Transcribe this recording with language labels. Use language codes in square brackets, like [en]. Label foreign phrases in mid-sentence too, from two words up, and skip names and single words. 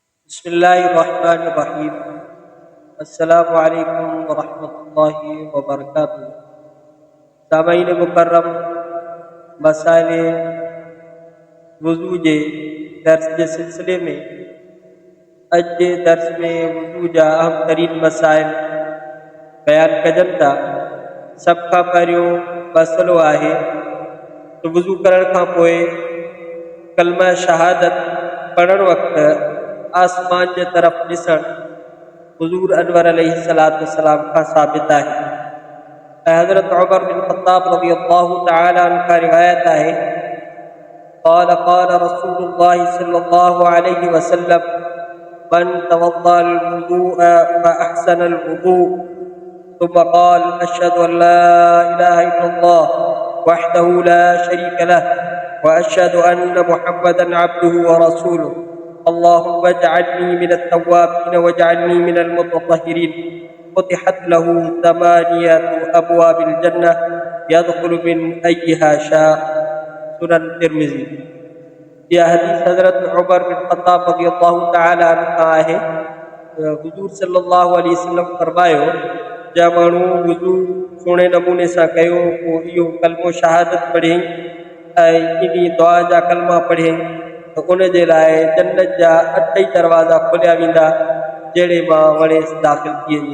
[ar] بسم الله الرحمن الرحيم. السلام عليكم ورحمة الله وبركاته. [sd] सामईन मुकर्रम, मसाइल वज़ू जे दर्स के सिलसिले में अज जे दर्स में वज़ू जा अहम तरीन मसाइल बयान कजन था। सब खां पहिरियों मसलो आहे तो वज़ू करण खां पोइ कलमा शहादत पढ़ण वक़्तु आसमान जे तरफ़ ॾिसण हुज़ूर अनवर [ar] عليه الصلاة والسلام [sd] खां साबित आहे। हज़रत उमर बिन ख़त्ताब [ar] رضي الله تعالى عنه [sd] का रिवायत आहे, [ar] قال قال رسول الله صلى الله عليه وسلم من توضأ الوضوء فأحسن الوضوء ثم قال أشهد أن لا إله إلا الله وحده لا شريك له وأشهد أن محمدا عبده ورسوله اللهم اجعلني من التوابين واجعلني من المتطهرين فتحت له ثمانية أبواب الجنة يدخل من أيها شاء. [sd] सुनन तिर्मिज़ी। यह हदीस हज़रत उमर बिन ख़त्ताब [ar] رضي الله تعالى عنه [sd] का आहे। हुज़ूर [ar] صلى الله عليه وسلم [sd] फरमायो, जा माण्हू वुज़ू सुहिणे नमूने सां कयो, पोइ इहो कलमो शहादत पढ़ियईं ऐं इन दुआ जा कलमा पढ़ियईं तो उन जे लाइ जन्नत जा 8 दरवाज़ा खोलिया वेंदा जहिड़े मां वणेसि दाख़िल थी वञे।